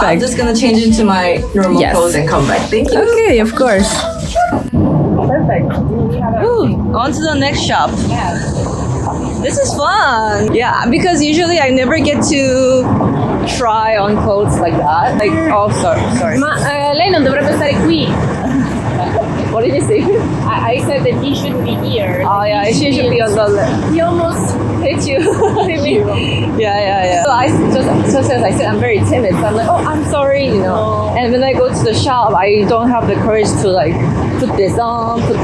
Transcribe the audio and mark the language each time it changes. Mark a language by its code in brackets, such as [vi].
[en] So I'm just gonna change into my normal Yes. clothes and come back. Thank you. Okay, of course. Perfect. Ooh, on to the next shop. This is fun. Yeah, because usually I never get to try on clothes like that. Like, oh, sorry. [it] Ma lei non dovrebbe stare qui. [en] What did you say? I said that he shouldn't be here. Oh yeah, she should be on the left. He almost Hit you. Yeah. So as I said, I'm very timid. So I'm like, oh, I'm sorry, you know. And when I go to the shop, I don't have the courage to like put this on.